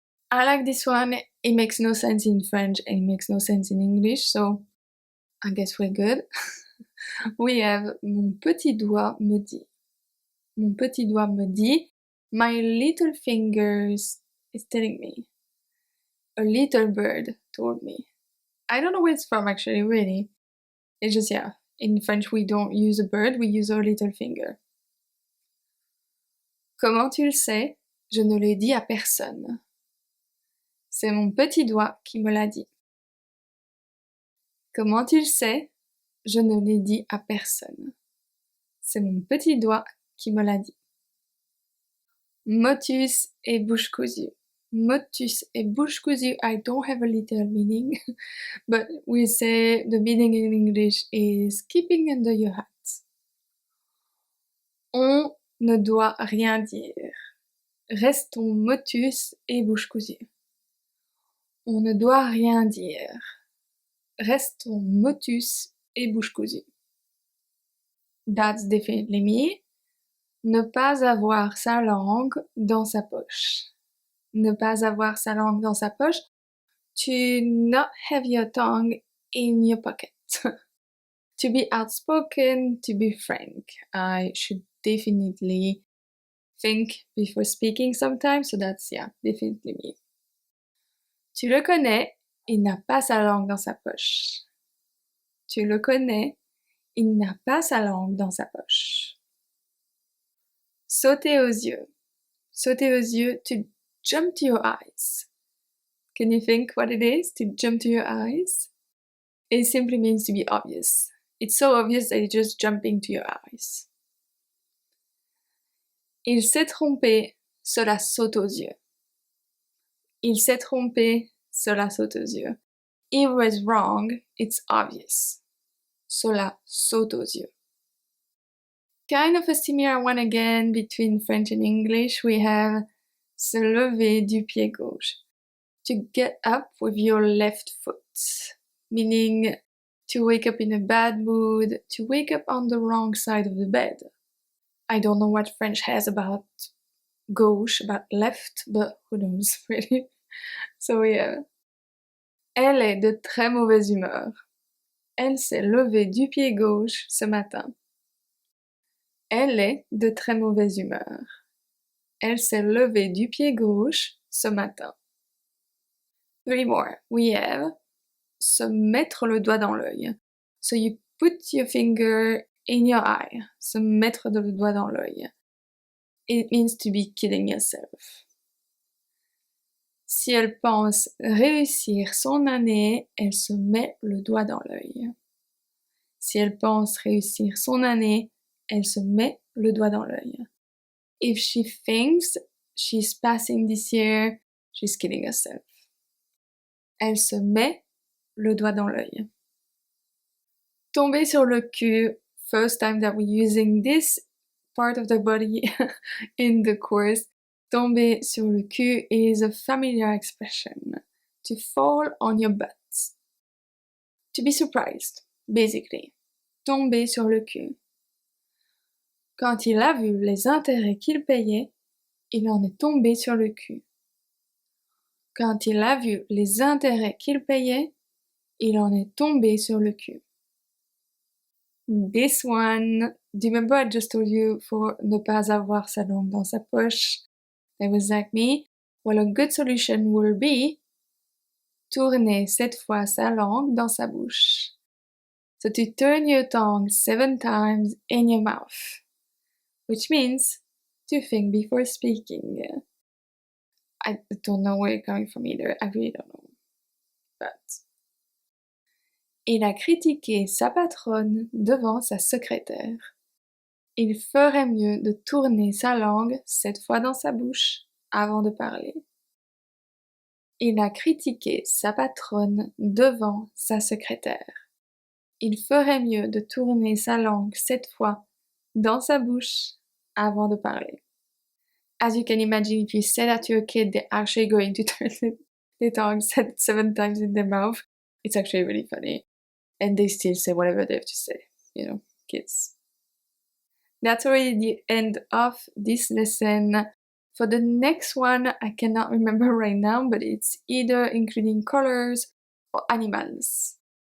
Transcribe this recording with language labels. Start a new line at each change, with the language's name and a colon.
English: I like this one. It makes no sense in French and it makes no sense in English, so I guess we're good. We have
French: mon petit doigt me dit. Mon petit doigt me dit.
English: My little fingers is telling me. A little bird told me. I don't know where it's from actually, really. It's just, yeah, in French we don't use a bird, we use our little finger.
French: Comment tu le sais? Je ne l'ai dit à personne. C'est mon petit doigt qui me l'a dit. Comment tu le sais? Je ne l'ai dit à personne. C'est mon petit doigt qui me l'a dit. Motus et bouche cousue. Motus et bouche cousue,
English: I don't have a literal meaning, but we say the meaning in English is keeping under your hat.
French: On ne doit rien dire. Restons motus et bouche cousue. On ne doit rien dire. Restons motus et bouche cousue.
English: That's definitely me.
French: Ne pas avoir sa langue dans sa poche. Ne pas avoir sa langue dans sa poche.
English: To not have your tongue in your pocket. To be outspoken, to be frank. I should definitely think before speaking sometimes, so that's, yeah, definitely me.
French: Tu le connais, il n'a pas sa langue dans sa poche. Tu le connais, il n'a pas sa langue dans sa poche. Sauter aux yeux. Sauter aux yeux,
English: to jump to your eyes. Can you think what it is to jump to your eyes? It simply means to be obvious. It's so obvious that you're just jumping to your eyes.
French: Il s'est trompé, cela saute aux yeux. Il s'est trompé, cela saute aux yeux.
English: He was wrong, it's obvious.
French: Cela saute aux yeux.
English: Kind of a similar one again between French and English. We have
French: se lever du pied gauche.
English: To get up with your left foot. Meaning to wake up in a bad mood, to wake up on the wrong side of the bed. I don't know what French has about gauche, about left, but who knows, really. So yeah.
French: Elle est de très mauvaise humeur. Elle s'est levée du pied gauche ce matin. Elle est de très mauvaise humeur. Elle s'est levée du pied gauche ce matin.
English: 3 more. We have
French: se mettre le doigt dans l'œil.
English: So you put your finger in your eye.
French: Se mettre le doigt dans l'œil.
English: It means to be kidding yourself.
French: Si elle pense réussir son année, elle se met le doigt dans l'œil. Si elle pense réussir son année, elle se met le doigt dans l'œil.
English: If she thinks she's passing this year, she's kidding herself.
French: Elle se met le doigt dans l'œil. Tomber sur le cul,
English: first time that we're using this part of the body in the course.
French: Tomber sur le cul
English: is a familiar expression. To fall on your butt. To be surprised, basically.
French: Tomber sur le cul. Quand il a vu les intérêts qu'il payait, il en est tombé sur le cul. Quand il a vu les intérêts qu'il payait, il en est tombé sur le cul.
English: This one, do you remember I just told you for
French: ne pas avoir sa langue dans sa poche?
English: That was like me. Well, a good solution will be
French: tourner cette fois sa langue dans sa bouche.
English: So to turn your tongue 7 times in your mouth, which means to think before speaking. I don't know where you're coming from either. I really don't know. But
French: il a critiqué sa patronne devant sa secrétaire. Il ferait mieux de tourner sa langue 7 fois dans sa bouche avant de parler. Il a critiqué sa patronne devant sa secrétaire. Il ferait mieux de tourner sa langue 7 fois dans sa bouche avant de parler.
English: As you can imagine, if you say that to a kid, they're actually going to turn their tongue 7 times in their mouth. It's actually really funny. And they still say whatever they have to say, kids. That's already the end of this lesson. For the next one, I cannot remember right now, but it's either including colors or animals.